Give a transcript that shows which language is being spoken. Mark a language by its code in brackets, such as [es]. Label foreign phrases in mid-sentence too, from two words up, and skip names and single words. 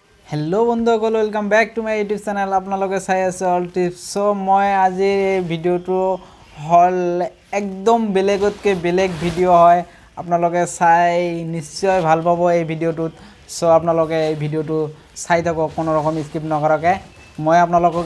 [as] हेलो बंधुসকল [en] welcome back to my YouTube channel [as] आपनालोके চাই আছে অল টিপস সো মই আজি ভিডিওটো হল একদম বেলেগতকে বেলেগ ভিডিও হয় आपनालोके চাই নিশ্চয় ভাল পাব এই ভিডিওটোত সো आपनालोके এই ভিডিওটো চাই থাকক কোনো ৰকম স্কিপ নকৰাকে মই आपनालोকক